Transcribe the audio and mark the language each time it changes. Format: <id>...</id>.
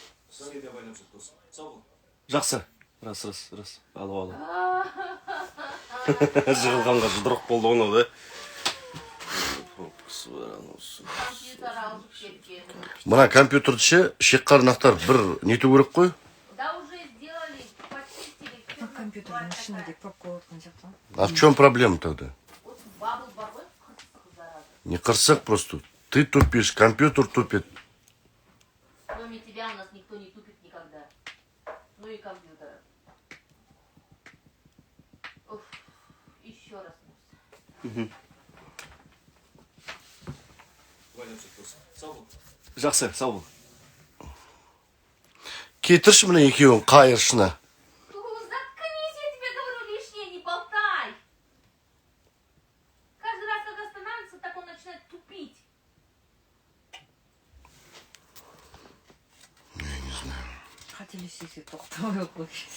<kk>Сізге де байланып жүр досым. Сау бол. Жақсы. Рас. Алу. Жығылғанға жұдырық болды оны да. Компьютер алып кеткен. Мына компьютерді ше, шеққарын ақтарып бір нету керек қой.</kk> <ru>Да уже сделали, почистили. всё.</ru> <kk>Компьютердің ішінде пробка отқан сияқты.</kk> <ru>А в чем проблема тогда? Вот</ru> <kk>бабл бар ғой, қырсық зараза. Не қырсық</kk> <ru>просто. Ты тупишь, компьютер тупит. Кроме тебя у нас никто не тупит никогда. Ну и компьютера. Уф, еще раз.</ru> <kk>Байланып жүр досым. Сау бол. Жақсы, сау бол. Кетірші міне екеуін қайыршына.</kk> <ru>Заткнись, я тебе говорю, лишнее не болтай. Каждый раз, когда останавливается, так он начинает тупить.</ru> <kk>Қателесесе тоқтамай қойшы.</kk>